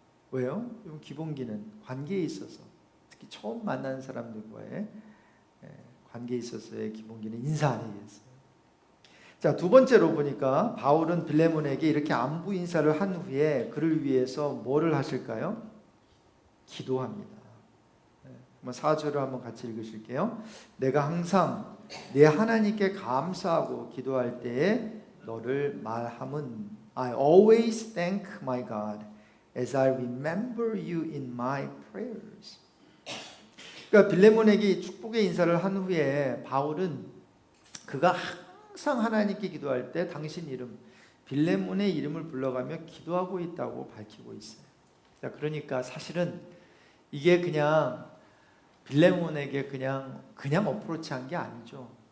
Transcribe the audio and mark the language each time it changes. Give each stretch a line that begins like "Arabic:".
Korean: 왜요? 기본기는 관계에 있어서 특히 처음 만난 사람들과의 관계에 있어서의 기본기는 인사 아니겠어요? 자, 두 번째로 보니까 바울은 빌레몬에게 이렇게 안부 인사를 한 후에 그를 위해서 뭐를 하실까요? 기도합니다. 4절을 한번 같이 읽으실게요. 내가 항상 내 하나님께 감사하고 기도할 때에 너를 말함은
English: I always thank my God as I remember you in my prayers.
Korean: 그러니까 빌레몬에게 축복의 인사를 한 후에 바울은 그가 항상 하나님께 기도할 때 당신 이름 빌레몬의 이름을 불러가며 기도하고 있다고 밝히고 있어요. 자, 그러니까 사실은 이게 그냥 빌레몬에게 그냥 어프로치한 게 아니죠.